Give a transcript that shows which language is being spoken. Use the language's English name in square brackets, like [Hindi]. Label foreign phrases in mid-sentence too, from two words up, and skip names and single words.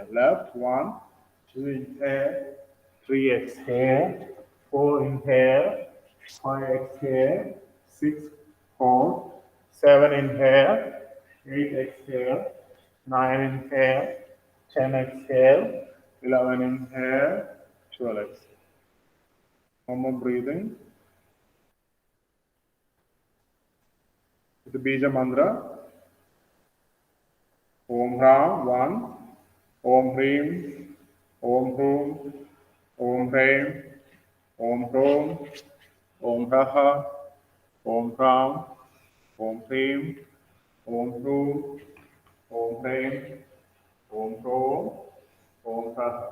[English] Left, 1, 2 inhale, 3 exhale, 4 inhale, 5 exhale, 6 hold, 7 inhale, 8 exhale, 9 inhale, 10 exhale, 11 inhale, 12 exhale. One more breathing. With the Bija mantra, [Sanskrit] Om Ram 1, Om Hrim, Om Hum, Om Hrim, Om Hrom, Om Raha, Om Ram, Om Hrim, Om Hrum, Om Hrim, Om Hrom, Om Raha.